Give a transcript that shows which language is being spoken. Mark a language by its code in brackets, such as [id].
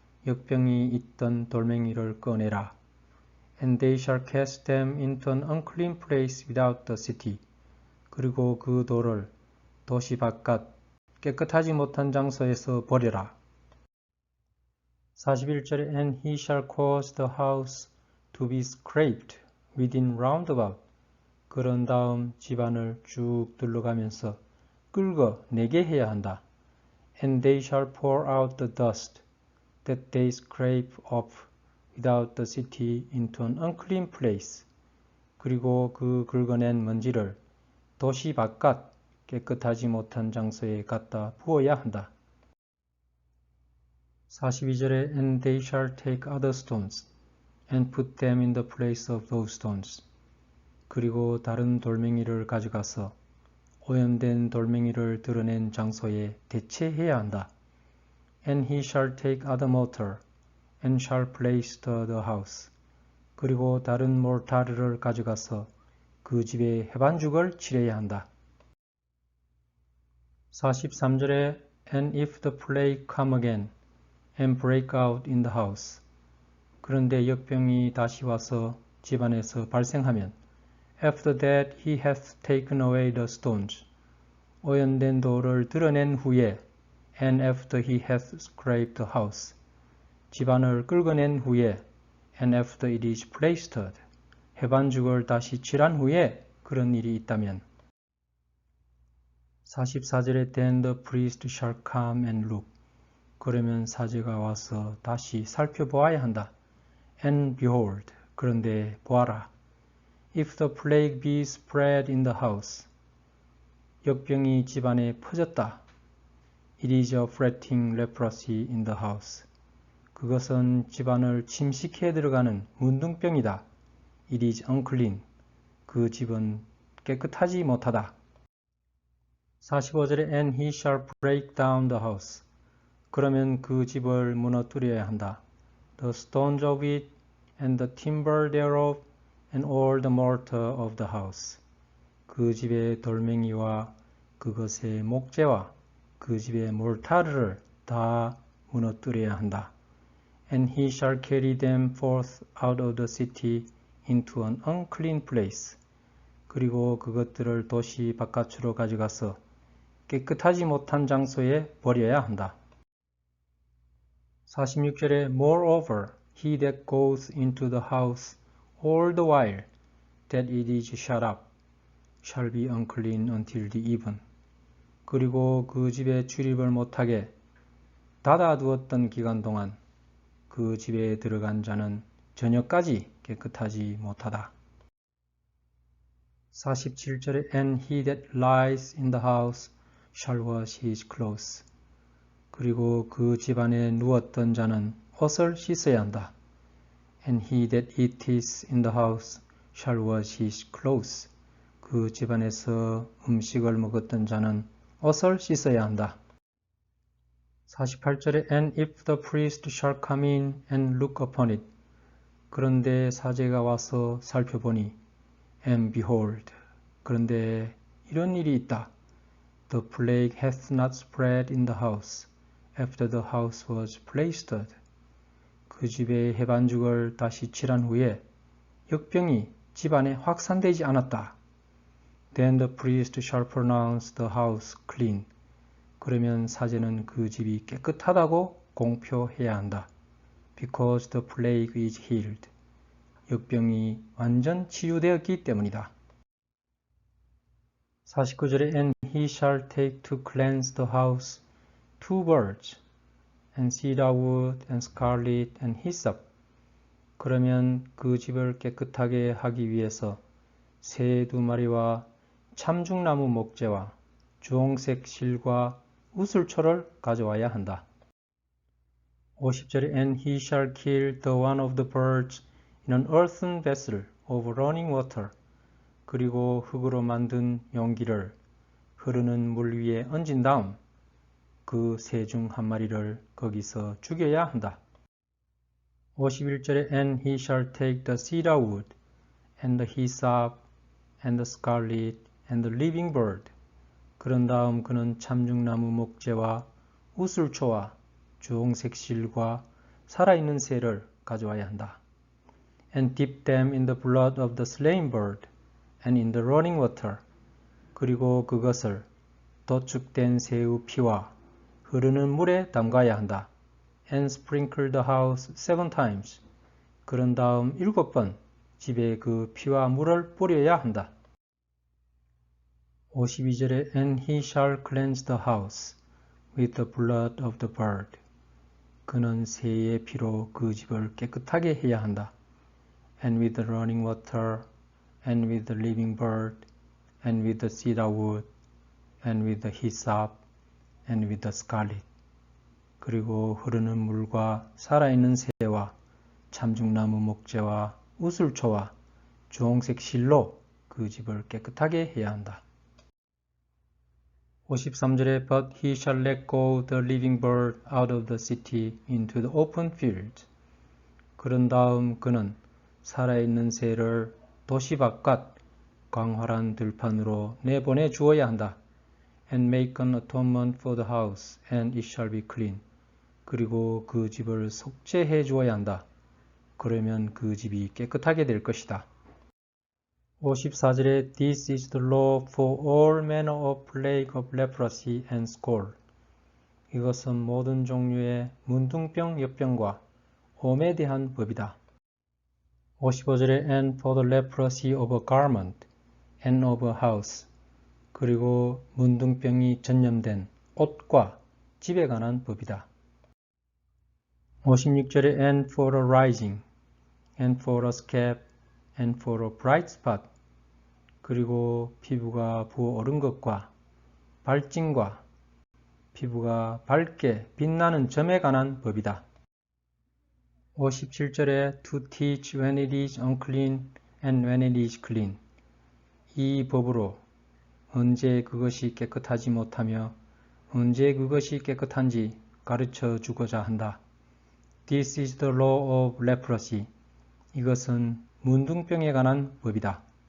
[ko] 역병이 있던 돌멩이를 꺼내라. [en] And they shall cast them into an unclean place without the city. [ko] 그리고 그 돌을 도시 바깥 깨끗하지 못한 장소에서 버려라. [en] 41절에 And he shall cause the house to be scraped within round about. [ko] 그런 다음 집안을 쭉 둘러가면서 긁어내게 해야 한다. [en] And they shall pour out the dust that they scrape off without the city into an unclean place. [ko] 그리고 그 긁어낸 먼지를 도시 바깥 깨끗하지 못한 장소에 갖다 부어야 한다. [en] 42절에 And they shall take other stones and put them in the place of those stones. [ko] 그리고 다른 돌멩이를 가져가서 오염된 돌멩이를 드러낸 장소에 대체해야 한다. [en] And he shall take other mortar and shall plaster the house. [ko] 그리고 다른 몰타르를 가져가서 그 집에 해반죽을 칠해야 한다. [en] 43절에 And if the plague come again and break out in the house. [ko] 그런데 역병이 다시 와서 집안에서 발생하면 [en] After that he hath taken away the stones. [ko] 오염된 돌을 드러낸 후에 [en] And after he hath scraped the house. [ko] 집안을 긁어낸 후에 [en] And after it is plastered. [ko] 해반죽을 다시 칠한 후에 그런 일이 있다면 44절에 [en] Then the priest shall come and look. [ko] 그러면 사제가 와서 다시 살펴보아야 한다. [en] And behold, [ko] 그런데 보아라. [en] If the plague be spread in the house. [ko] 역병이 집안에 퍼졌다. [en] It is a fretting leprosy in the house. [ko] 그것은 집안을 침식해 들어가는 문둥병이다. [en] It is unclean. [ko] 그 집은 깨끗하지 못하다. [en] 45절에 And he shall break down the house. [ko] 그러면 그 집을 무너뜨려야 한다. [en] The stones of it and the timber thereof and all the mortar of the house. [ko] 그 집의 돌멩이와 그것의 목재와 그 집의 몰타르를 다 무너뜨려야 한다. [en] And he shall carry them forth out of the city into an unclean place. [ko] 그리고 그것들을 도시 바깥으로 가져가서 깨끗하지 못한 장소에 버려야 한다. [en] 46절에 Moreover, he that goes into the house all the while that it is shut up shall be unclean until the even. [ko] 그리고 그 집에 출입을 못하게 닫아두었던 기간 동안 그 집에 들어간 자는 저녁까지 깨끗하지 못하다. [en] 47절에 And he that lies in the house shall wash his clothes. [ko] 그리고 그 집안에 누웠던 자는 옷을 씻어야 한다. [en] And he that eateth in the house shall wash his clothes. [ko] 그 집안에서 음식을 먹었던 자는 옷을 씻어야 한다. [en] 48절에 And if the priest shall come in and look upon it. [ko] 그런데 사제가 와서 살펴보니 [en] And behold. [ko] 그런데 이런 일이 있다. [en] The plague hath not spread in the house after the house was plastered. [ko] 그 집에 해반죽을 다시 칠한 후에 역병이 집안에 확산되지 않았다. [en] Then the priest shall pronounce the house clean. [ko] 그러면 사제는 그 집이 깨끗하다고 공표해야 한다. [en] Because the plague is healed. [ko] 역병이 완전 치유되었기 때문이다. [en] 49절에 And he shall take to cleanse the house 2 birds, and cedar wood, and scarlet, and hyssop. [ko] 그러면 그 집을 깨끗하게 하기 위해서 새 2마리와 참중나무 목재와 주홍색 실과 우슬초를 가져와야 한다. [en] 50절에 And he shall kill the one of the birds in an earthen vessel of running water. [ko] 그리고 흙으로 만든 용기를 흐르는 물 위에 얹은 다음 그 새 중 1마리를 거기서 죽여야 한다. 51절에 [en] And he shall take the cedar wood and the hyssop and the scarlet and the living bird. [ko] 그런 다음 그는 참중나무 목재와 우슬초와 주홍색 실과 살아있는 새를 가져와야 한다. [en] And dip them in the blood of the slain bird and in the running water. [ko] 그리고 그것을 도축된 새의 피와 흐르는 물에 담가야 한다. [en] And sprinkle the house 7 times. [ko] 그런 다음 7번 집에 그 피와 물을 뿌려야 한다. [en] 52절에 And he shall cleanse the house with the blood of the bird. [ko] 그는 새의 피로 그 집을 깨끗하게 해야 한다. [en] And with the running water, and with the living bird, and with the cedar wood, and with the hyssop, and with the scarlet. [ko] 그리고 흐르는 물과 살아있는 새와 참중나무 목재와 우슬초와 주홍색 실로 그 집을 깨끗하게 해야 한다. [en] 53절에 But he shall let go the living bird out of the city into the open field. [ko] 그런 다음 그는 살아있는 새를 도시 바깥 광활한 들판으로 내보내 주어야 한다. [en] And make an atonement for the house, and it shall be clean. [ko] 그리고 그 집을 속죄해 주어야 한다. 그러면 그 집이 깨끗하게 될 것이다. [en] 54절에 This is the law for all manner of plague of leprosy and scole. [ko] 이것은 모든 종류의 문둥병, 엿병과 옴에 대한 법이다. [en] 55절에 And for the leprosy of a garment and of a house. [ko] 그리고 문둥병이 전염된 옷과 집에 관한 법이다. [en] 56절에 And for a rising, and for a scab, and for a bright spot. [ko] 그리고 피부가 부어오른 것과 발진과 피부가 밝게 빛나는 점에 관한 법이다. [en] 57절에 To teach when it is unclean and when it is clean. [ko] 이 법으로 언제 그것이 깨끗하지 못하며 언제 그것이 깨끗한지 가르쳐 주고자 한다. [en] This is the law of leprosy. [ko] 이것은 문둥병에 관한 법이다.